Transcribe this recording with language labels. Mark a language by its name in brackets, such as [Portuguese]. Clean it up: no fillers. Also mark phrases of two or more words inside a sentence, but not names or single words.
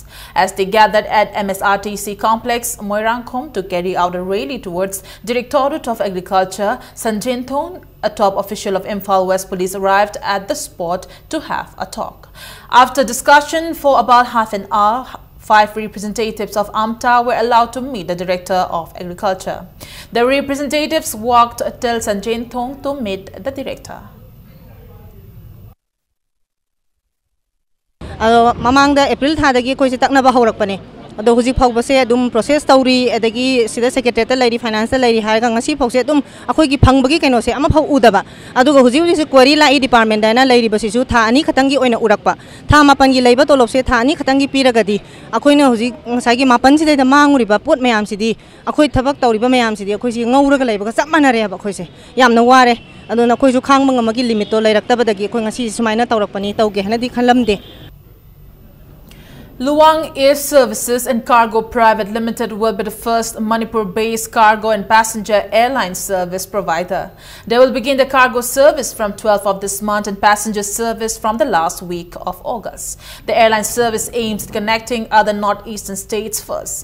[English] As they gathered at MSRTC complex, Moirangkhom to carry out a rally towards Directorate of Agriculture, Sanjinthong, a top official of Imphal West Police, arrived at the spot to have a talk. After discussion for about half an hour, 5 representatives of AMTA were allowed to meet the Director of Agriculture. The representatives walked till Sanjinthong to meet the Director. [Manipuri] Mamangda April thadagi koi taknaba haurakpane ado huji phawbase adum process tawri adagi sida secretary lady finance lady harga ngasi phawse adum akhoi gi phangbagi kaino se ama phaw udaba aduga huji huji se query lai department dana lady basisu tha ani khatangi oina urakpa tha mapangi leiba tolop se tha ani khatangi piragadi akhoi na huji ngasai gi mapan sida da manguriba pot mayam sidi akhoi thabak tawriba mayam sidi akhoi si ngauraga leiba ka chapmanare ba akhoi se yamna ware aduna akhoi su khangba ngamagi limit to lairaktabadagi akhoi ngasi sumaina tawrakpani tawge hanadi khanlamde. [English] Luang Air Services and Cargo Private Limited will be the first Manipur-based cargo and passenger airline service provider. They will begin the cargo service from 12th of this month and passenger service from the last week of August. The airline service aims at connecting other northeastern states first.